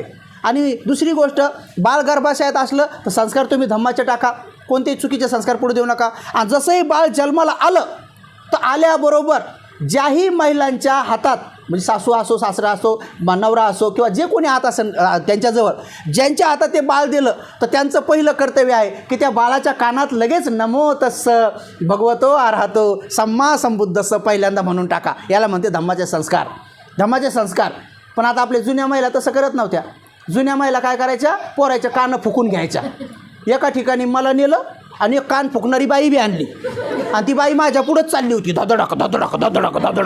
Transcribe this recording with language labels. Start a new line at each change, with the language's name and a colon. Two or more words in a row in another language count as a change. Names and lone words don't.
Marathi: आणि दुसरी गोष्ट, बाळ गर्भाशयात असलं तर संस्कार तुम्ही धम्माचे टाका, कोणतेही चुकीचे संस्कार पुढे देऊ नका. आणि जसंही बाळ जन्माला आलं तर आल्याबरोबर ज्याही महिलांच्या हातात, म्हणजे सासू असो, सासरा असो, नवरा असो, किंवा जे कोणी हात असेल त्यांच्याजवळ, ज्यांच्या हातात ते बाळ दिलं, तर त्यांचं पहिलं कर्तव्य आहे की त्या बाळाच्या कानात लगेच
Pali: नमो तस्स भगवतो अर्हतो सम्मा संबुद्धस्स
Marathi: पहिल्यांदा म्हणून टाका. याला म्हणते धम्माचे संस्कार. धम्माचे संस्कार. पण आता आपल्या जुन्या महिला तसं करत नव्हत्या. जुन्या महिला काय करायच्या, पोराच्या कानं फुकून घ्यायच्या. एका ठिकाणी मला नेलं आणि एक कान फुकणारी बाई बी आणली, आणि ती बाई माझ्या पुढंच चालली होती, धडधडक धडधडक धडधडक धडधडक.